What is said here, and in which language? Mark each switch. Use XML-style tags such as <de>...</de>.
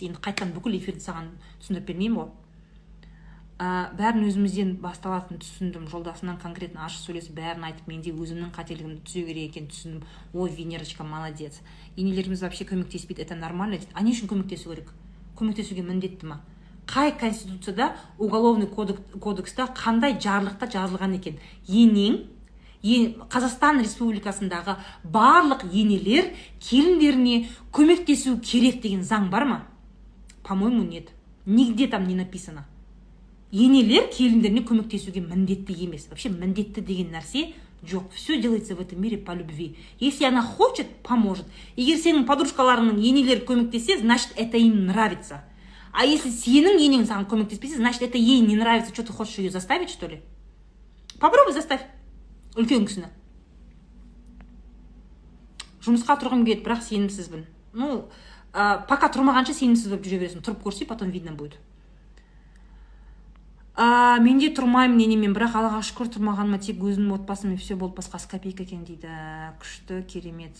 <kk>Енді қайтқан бүкіл эфирді саған түсіндіріп бермеймін ғой. Бәрін өзімізден басталатын түсіндім. Жолдасымнан конкретно ашық сөйлесіп, бәрін айтып, менде өзімнің қателігімді түзеу керек екенін түсіндім.</kk> <ru>Ой, Венерочка, молодец.</ru> <kk>Енелеріміз вообще көмектеспейді,</kk> <ru>это нормально.</ru> <kk>А не үшін көмектесу керек? Көмектесуге міндетті ма? Қай конституцияда, уголовный кодекста қандай жарлықта жазылған екен? Қазақстан Республикасындағы барлық енелер келіндеріне көмектесу керек деген заң бар ма?</kk> <ru>По-моему, нет. Нигде там не написано.</ru> <kk>Енелер келіндеріне көмектесуге міндетті емес. Вообще міндетті деген нәрсе жоқ.</kk> <ru>Все делается в этом мире по любви. Если она хочет, поможет.</ru> <kk>Егер сенің подружкаларының енелері көмектессе,</kk> <ru>значит, это им нравится. А если</ru> <kk>сенің енең саған көмектеспесе,</kk> <ru>значит, это ей не нравится. Что ты хочешь ее заставить, что ли? Попробуй заставь.</ru> <kk>Үлкен кісіні. Жұмысқа тұрғым келеді, бірақ сенімсізбін. пока тұрмағанша сенімсіз болып жүре бересің. Тұрып көрсе,</kk> <ru>потом видно будет.</ru> <kk>Менде тұрмаймын енемен, бірақ Аллаға шүкір тұрмағаныма тек өзімнің отбасым все болды, басқасы копейка екен дейді. Күшті, керемет.</kk>